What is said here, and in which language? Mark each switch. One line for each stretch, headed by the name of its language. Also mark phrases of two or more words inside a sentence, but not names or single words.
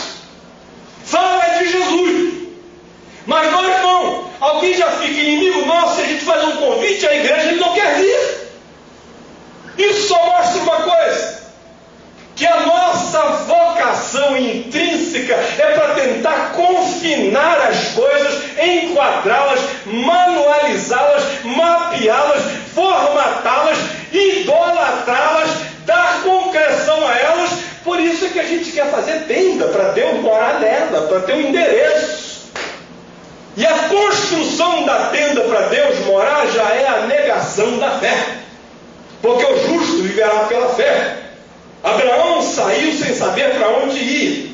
Portuguese: Fala de Jesus. Mas nós não. Alguém já fica inimigo nosso se a gente faz um convite à igreja e ele não quer vir. Isso só mostra uma coisa: que a nossa vocação intrínseca é para tentar confinar as coisas, enquadrá-las, manualizá-las, mapeá-las, formatá-las, idolatrá-las, dar concreção a elas. Por isso é que a gente quer fazer tenda, para Deus morar nela, para ter um endereço. E a construção da tenda para Deus morar já é a negação da fé. Porque o justo viverá pela fé. Abraão saiu sem saber para onde ir.